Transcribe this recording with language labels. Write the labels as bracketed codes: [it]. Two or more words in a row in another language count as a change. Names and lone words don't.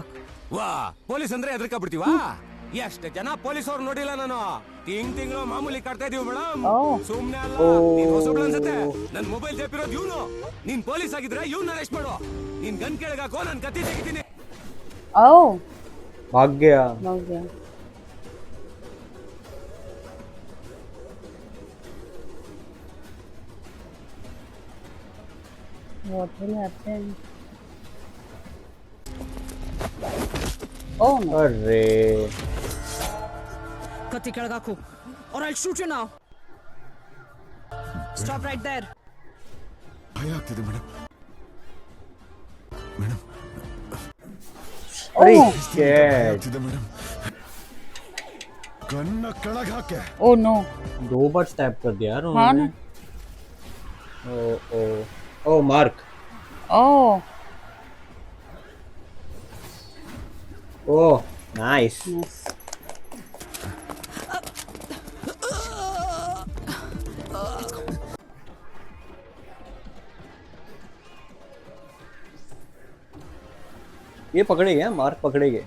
[kn] ವಾ ಪೊಲೀಸ್ ಅಂದ್ರೆ ಹೆದರ್ಕ ಬಿಡ್ತೀವಾ? ಎಷ್ಟು ಜನ ಪೊಲೀಸ್ ಅವ್ರು ನೋಡಿಲ್ಲ ನಾನು. ತಿಂಗಳು ಮಾಮೂಲಿ ಕಟ್ತಾ ಇದೀವಿ ಮೇಡಮ್. ಸುಮ್ನೆ ಅಲ್ಲ, ನೀನ್ ಹೊಸಬ್ಳು ಅನ್ಸುತ್ತೆ. ನನ್ ಮೊಬೈಲ್ ತೆಪ್ಪಿರೋದು ಇವನು. ನೀನ್ ಪೊಲೀಸ್ ಆಗಿದ್ರೆ ಇವ್ನ ಅರೆಸ್ಟ್ ಮಾಡು. ನೀನ್ ಗನ್ ಕೆಳಗಾಕೋ, ನನ್ ಕತ್ತಿ ತೆಗಿತೀನಿ. ಓ [hi] भाग गया। भाग गया। [en] What will happen? Oh no. [hi] अरे [kn] ಕತ್ತಿ ಕೆಳಗ ಹಾಕು [en] or I'll shoot you now. Stop right there. [kn] ಭಯ ಆಗ್ತಿದೆ ಮೇಡಮ್. ಮೇಡಮ್ [hi] अरे [en] Oh. shit। [kn] ಆಗ್ತಿದೆ ಮೇಡಮ್. ಕನ್ನ ಕೆಳಗೆ ಹಾಕೆ. [en] Oh no. [hi] 2 बार स्टैप कर दिया यार हाँ उन्होंने। ना। ओ मार्क। [en] Oh. Oh nice. Yes. [hi] ये पकड़े गए, मार्क पकड़े गए।